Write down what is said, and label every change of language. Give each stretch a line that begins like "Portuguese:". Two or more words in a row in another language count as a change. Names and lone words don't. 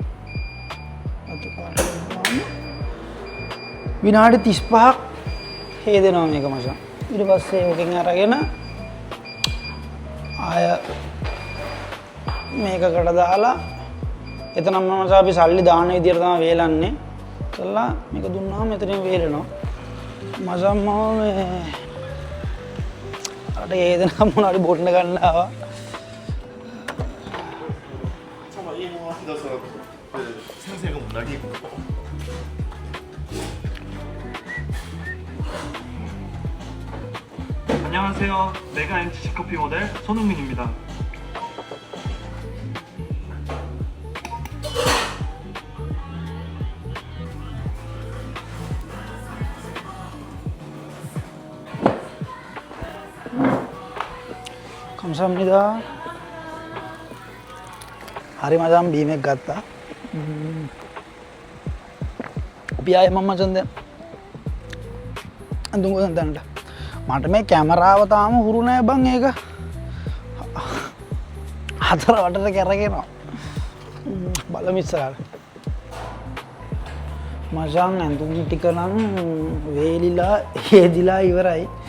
Sinhala: විනාඩි 35ක් හේදෙනවා මේක මචං ඊට පස්සේ ඕකෙන් අරගෙන ආය මේකකට දාලා එතනම මචං අපි සල්ලි දාන විදියට තමයි වේලන්නේ කළා මේක දුන්නාම මෙතනින් වේලනවා මචං මම මේ අර හේදෙන මොනවාරි බොන්න ගන්න ආවා
Korean: 안녕하세요. 메가엔치 커피 모델 손흥민입니다. 감사합니다.
Sinhala: හරි මචං බීමෙක් ගත්තා. අපි ආයේ මම මචං දැන් අඳුන් ගොඩක් දැන්නට මට මේ කැමරාව තාම හුරු නෑ බං ඒක හතර වටට කැරගෙනවා බලමු ඉස්සරහට මචං ඇඳුම් ටික නම් වේලිලා හේදිලා ඉවරයි